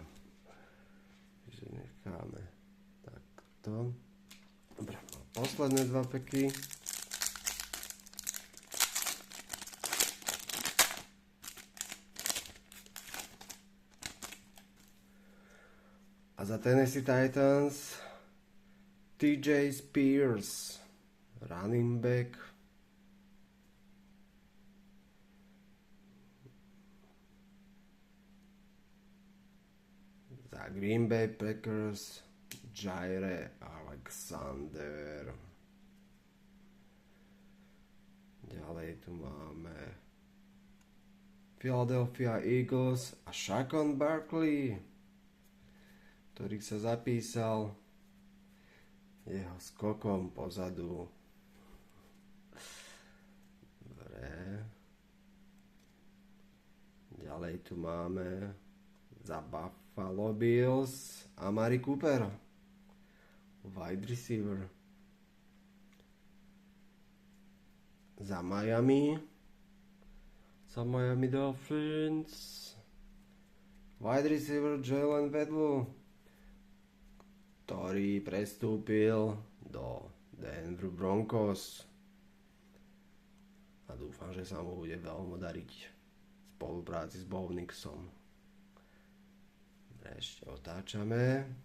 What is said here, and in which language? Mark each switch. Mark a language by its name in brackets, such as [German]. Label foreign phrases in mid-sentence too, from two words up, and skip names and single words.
[Slovak] Takže necháme takto. Dobre, posledné dva peky. A za Tennessee Titans TJ Spears, [English] running back. [Slovak] Za Green Bay Packers Jaire Alexander. Ďalej tu máme Philadelphia Eagles a Saquon Barkley, ktorý sa zapísal jeho skokom pozadu. Dobre. Ďalej tu máme za Buffalo Bills Amari Cooper, [English] wide receiver. [Slovak] Za Miami Dolphins [English] wide receiver [Slovak] Jalen Waddle, ktorý prestúpil do Denver Broncos. A dúfam, že sa mu bude veľmi dariť v spolupráci s Bo Nixom. Ešte otáčame.